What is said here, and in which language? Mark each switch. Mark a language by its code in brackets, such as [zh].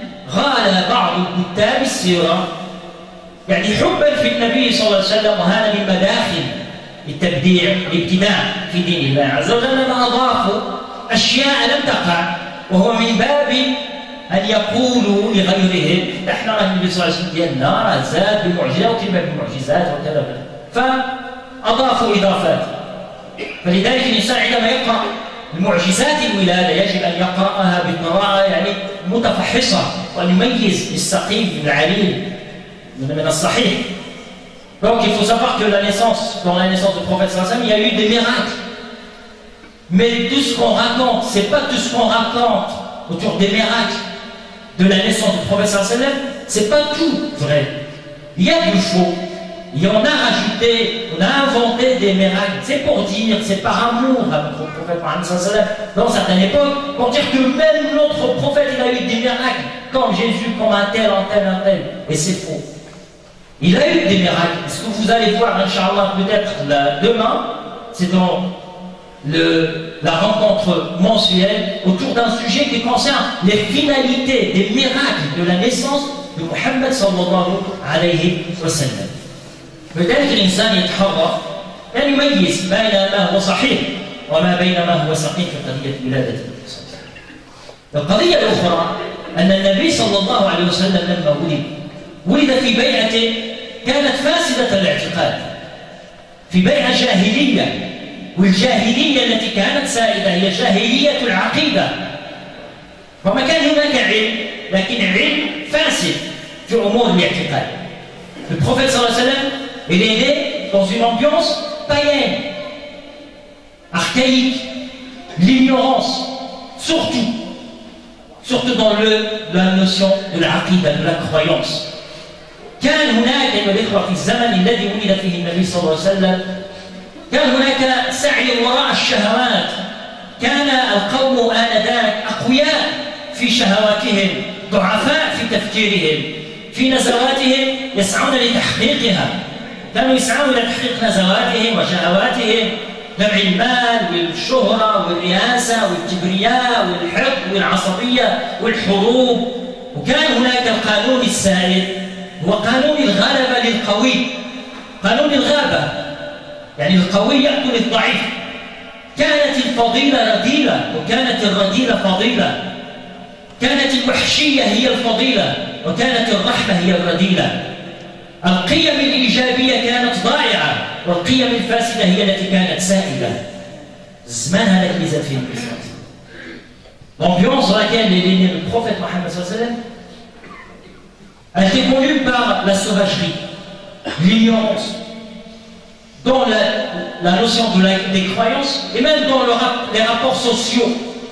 [ar] غال بعض كتاب السيرة يعني حبا في النبي صلى الله عليه وسلم، وهذا من مداخل التبديع الابتداع في دين الله عز وجل، ما أضافوا أشياء لم تقع، وهو من باب أن يقولوا لغيرهم نحن النبي صلى الله عليه وسلم ديالنا زاد بمعجزة وكلمة بمعجزات وكذا، فأضافوا إضافات. فلذلك الإنسان عندما يقرأ المعجزات الولادة يجب أن يقرأها بقراءة يعني متفحصة، وأن يميز السقيم من العليل من الصحيح. [fr] Donc il faut savoir que dans la naissance du prophète sallallahu alayhi wa sallam, il y a eu des miracles. Mais tout ce qu'on raconte, c'est pas tout ce qu'on raconte autour des miracles de la naissance du prophète sallallahu alayhi wa sallam, c'est pas tout vrai. Il y a du faux. Et on a rajouté, on a inventé des miracles. C'est pour dire, c'est par amour à notre prophète Mohammed sallallahu alayhi wa sallam dans certaines époques, pour dire que même notre prophète il a eu des miracles, comme Jésus, comme un tel, un tel, un tel. Et c'est faux. Il a eu des miracles. Ce que vous allez voir, Inch'Allah, peut-être demain, c'est dans la rencontre mensuelle autour d'un sujet qui concerne les finalités des miracles de la naissance de Muhammad sallallahu alayhi wa sallam. [ar] فذلك الإنسان يتحرك كان يميز بين ما هو صحيح وما بين ما هو سقيم في قضية ولادة النبي صلى الله عليه وسلم. القضية الأخرى أن النبي صلى الله عليه وسلم لما ولد في بيعة كانت فاسدة الاعتقاد، في بيعة جاهلية، والجاهلية التي كانت سائدة هي جاهلية العقيدة، وما كان هناك علم لكن علم فاسد في أمور الاعتقاد. [fr] Le prophète sallallahu alayhi wa sallam, il est né dans une ambiance païenne, archaïque, l'ignorance, surtout dans la notion de l'aqida, de la croyance. [ar] كان هناك أيها الإخوة في الزمن الذي ولد فيه النبي صلى الله عليه وسلم كان هناك سعي وراء الشهوات، كان القوم آنذاك أقوياء في شهواتهم، ضعفاء في تفكيرهم، في نزواتهم يسعون لتحقيقها، كانوا يسعون لتحقيق نزواتهم وشهواتهم، جمع المال والشهرة والرئاسة والكبرياء والحقد والعصبية والحروب. وكان هناك القانون السائد هو قانون الغلبة للقوي، قانون الغابة، يعني القوي يأكل الضعيف. كانت الفضيلة رذيلة وكانت الرذيلة فضيلة، كانت الوحشية هي الفضيلة وكانت الرحمة هي الرذيلة. القيم الإيجابية كانت ضائعة والقيم الفاسدة هي التي كانت سائدة. الزمان هذا اللي زاد فيه الإسلام. [fr] L'ambiance dans laquelle est né le prophète Mohammed sallallahu alayhi wa sallam a été connue par la sauvagerie, l'ignorance, dans la notion des croyances et même dans les rapports sociaux.